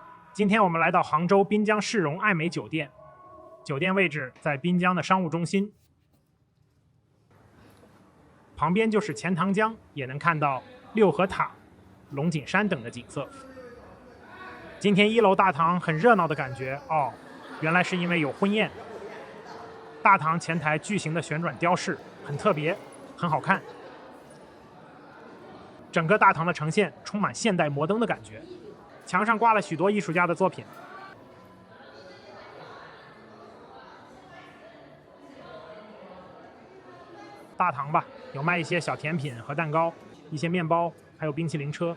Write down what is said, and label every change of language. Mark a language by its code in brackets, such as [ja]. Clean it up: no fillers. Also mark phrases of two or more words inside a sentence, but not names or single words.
[zh] 今天我们来到杭州滨江世荣爱美酒店，酒店位置在滨江的商务中心，旁边就是钱塘江，也能看到六合塔、龙井山等的景色。今天1楼大堂很热鬧的感觉哦，原来是因為有婚宴。大堂前台巨型的旋轉雕飾很特別，很好看。整個大堂的呈現充滿現代摩登的感覺，牆上掛了許多藝術家的作品。大堂吧，有賣一些小甜品和蛋糕，一些麵包，還有冰淇淋車。